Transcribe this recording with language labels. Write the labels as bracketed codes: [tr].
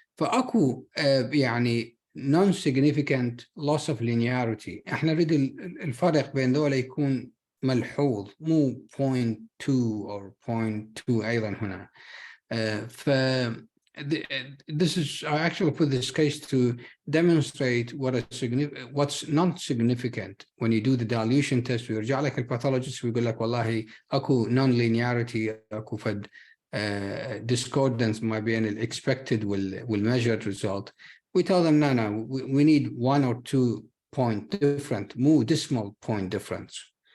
[ar] فأكو يعني non-significant loss of linearity. احنا نريد الفرق بين دول يكون ملحوظ، مو 0.2 or 0.2 أيضا هنا. [en] This is, I actually put this case to demonstrate what's not significant when you do the dilution test. [ar] ويرجع لك الباثولوجيست ويقول لك والله اكو non-linearity، اكو فد discordance [en] ما بين ال expected وال measured result. We tell them no, we need 1 or 2 point difference, more decimal point difference.